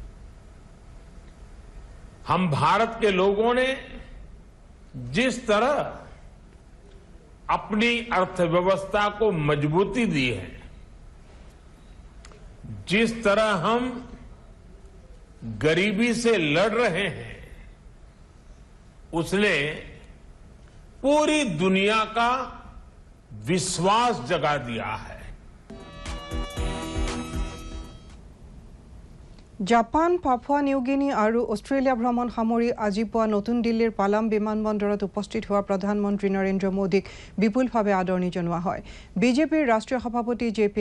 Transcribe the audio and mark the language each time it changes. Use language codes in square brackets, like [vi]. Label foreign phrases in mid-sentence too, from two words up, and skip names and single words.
[hi] हम भारत के लोगों ने जिस तरह अपनी अर्थव्यवस्था को मजबूती दी है, जिस तरह हम गरीबी से लड़ रहे हैं, उसने पूरी दुनिया का विश्वास जगा दिया है। [as] জাপান, পাপুয়া নিউগিনি আৰু অষ্ট্ৰেলিয়া ভ্ৰমণ সামৰি আজি পুৱা নতুন দিল্লীৰ পালাম বিমানবন্দৰত উপস্থিত হোৱা প্ৰধানমন্ত্ৰী নৰেন্দ্ৰ মোদীক বিপুলভাৱে আদৰণি জনোৱা হয়। বিজেপিৰ ৰাষ্ট্ৰীয় সভাপতি জে.পি.